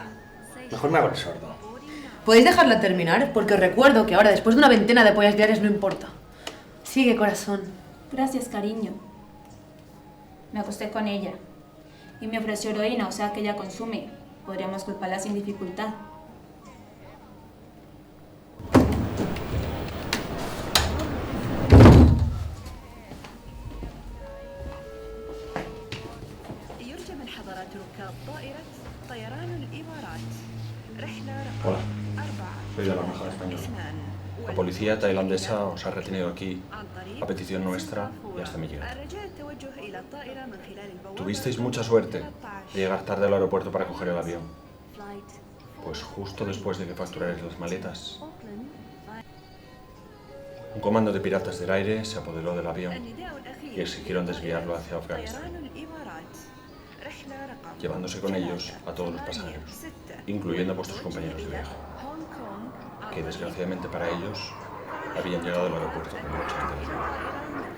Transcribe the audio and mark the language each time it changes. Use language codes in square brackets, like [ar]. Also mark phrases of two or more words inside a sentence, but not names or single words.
[es] Mejor me hago el sordo. ¿Podéis dejarla terminar? Porque os recuerdo que ahora, después de una veintena de pollas diarias, no importa. Sigue, corazón. Gracias, cariño. Me acosté con ella. y me ofreció heroína, o sea que ella consume. Podríamos culparla sin dificultad. [ar] يرجى من حضرات ركاب طائرة طيران الإمارات رحلة رقم [es] Hola, soy de la Embajada Española. La policía tailandesa os ha retenido aquí a petición nuestra y hasta mi llegada. Tuvisteis mucha suerte de llegar tarde al aeropuerto para coger el avión. Pues justo después de que facturarais las maletas, un comando de piratas del aire se apoderó del avión y exigieron desviarlo hacia Afganistán, llevándose con ellos a todos los pasajeros, incluyendo a vuestros compañeros de viaje, que desgraciadamente para ellos habían llegado al aeropuerto con mucha antelación.